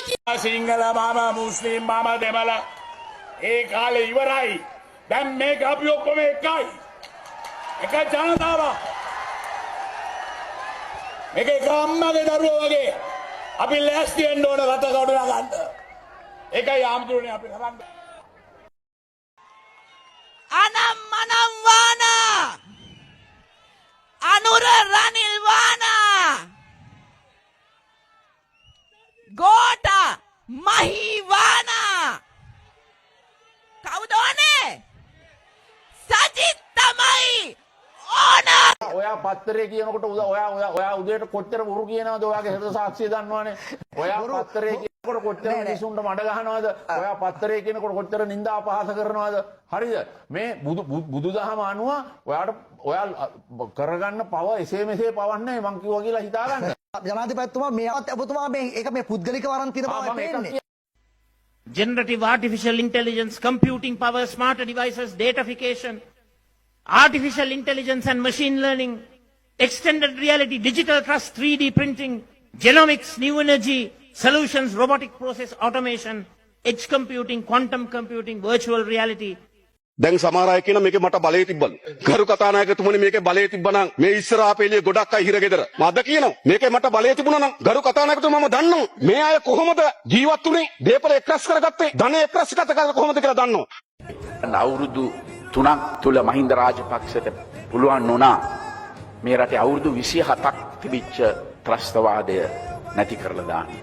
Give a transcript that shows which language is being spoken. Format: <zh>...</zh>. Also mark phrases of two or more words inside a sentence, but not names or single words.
<si>සිංහල මාමා මුස්ලිම් මාමා දෙමළ ඒ කාලේ ඉවරයි. දැන් මේක අපි ඔක්කොම එකයි. එක ජනතාවක්. මේක එක අම්මගේ දරුවෝ වගේ අපි ලෑස්ති වෙන්න ඕන රට ගොඩනගා ගන්න. ඒකයි ආම්තුරුනේ අපි කරන්නේ. අනං මනං වන අනුර රනිල් වන ගෝඨා මහී වන කවුදෝනෙ සජිත් තමයි ඕන ඔයා පත්තරේ කියනකොට ඔයා උදේට කොච්චර බොරු කියනවද? ඔයාගේ හෘද සාක්ෂිය දන්නවනේ. ඔයා පත්තරේ කියනකොට කොච්චර මිනිසුන්ට මඩ ගහනවද? ඔයා පත්තරේ කියනකොට කොච්චර නිନ୍ଦා අපහාස කරනවද? හරිද? මේ බුදුදහම අනුව ඔයා කරගන්න පව එසේ මෙසේ පවක් නැහැ මං කිව්වා කියලා හිතාගන්න. ජනාධිපතිතුමා මේවත් ඔබතුමා මේ ඒක මේ පුද්ගලික වරන් තියෙන බව පේන්නේ.</si> <en>Generative artificial intelligence, computing power, smarter devices, datafication, artificial intelligence and machine learning, extended reality, digital trust, 3D printing, genomics, new energy, solutions, robotic process automation, edge computing, quantum computing, virtual reality.</en> <si>දැන් සමහර අය කියන මේකේ මට බලය තිබ්බලු. ගරු කතානායකතුමනි මේකේ බලය තිබ්බනම් මේ ඉස්සර ආපේලිය ගොඩක් අය හිරගෙදර. මම අද කියනවා මේකේ මට බලය තිබුණා නම් ගරු කතානායකතුමා මම දන්නවා. මේ අය කොහොමද ජීවත් වුනේ? දේපල එක්රැස් කරගත්තේ. ධනෙ එක්රැස් කරගත්තේ කොහොමද කියලා දන්නවා. අවුරුදු 3ක් තුල මහින්ද රාජපක්ෂට පුළුවන් වුණා මේ රටේ අවුරුදු 27ක් තිබිච්ච ත්‍රස්තවාදය නැති කරලා දාන්න.</si>